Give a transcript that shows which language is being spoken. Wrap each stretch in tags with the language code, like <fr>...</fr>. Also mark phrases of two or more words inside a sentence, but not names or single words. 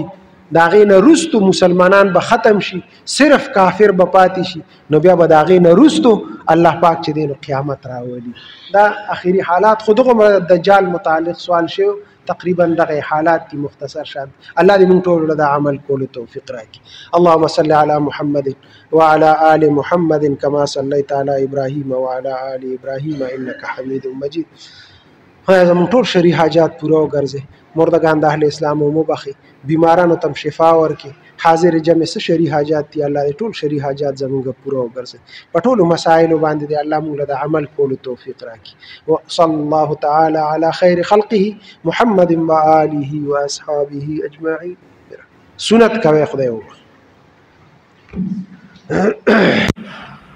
<ps>د هغې نه وروستو مسلمانان به ختم شي، صرف کافر به پاتې شي. نو بیا به د هغې نه وروستو الله پاک چې دی نو قیامت راولي. دا اخري حالات. خو دغومره دجال متعلق سوال شوی، تقریبا دغه حالات دي مختصر شان. الله دې موږ ټولو له د عمل کولو توفیق راکړي.</ps> <ar>اللهم صل على محمد وعلى آل محمد كما صليت على إبراهيم وعلى آل إبراهيم إنك حميد مجيد.</ar> <ps>خدای زموږ ټول شرعي حاجات پوره وګرځي، مردگان د اهل اسلام مو بخي، بیمارانو تم شفا ورکي. حاضر جمع څه شرعي حاجات دي، الله دې ټول شرعي حاجات زموږ پوره وګرځي. په ټولو مسایلو باندې دې الله موږ له د عمل کولو توفیق راکړي.</ps> <ar>وصلی الله تعالی علی خیر خلقه محمد وآله واصحابه اجمعین.</ar> <ps>سنت کوي خدای وبخښي.</ps>